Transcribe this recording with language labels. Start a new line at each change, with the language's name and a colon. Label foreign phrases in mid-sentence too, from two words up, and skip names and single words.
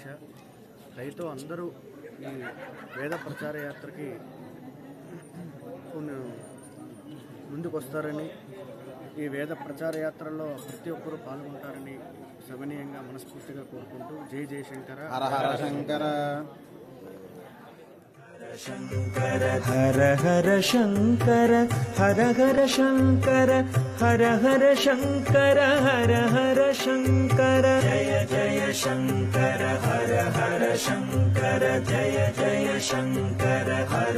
Telugu: దయతో అందరూ ఈ వేద ప్రచార యాత్రకి ముందుకు వస్తారని, ఈ వేద ప్రచార యాత్రలో ప్రతి ఒక్కరూ పాల్గొంటారని సవినయంగా మనస్ఫూర్తిగా కోరుకుంటూ
Sanskrit: జై జయ శంకర హర హర శంకర शंकर हर हर शंकर हर हर शंकर हर हर शंकर हर हर शंकर जय जय शंकर हर हर शंकर जय जय शंकर हर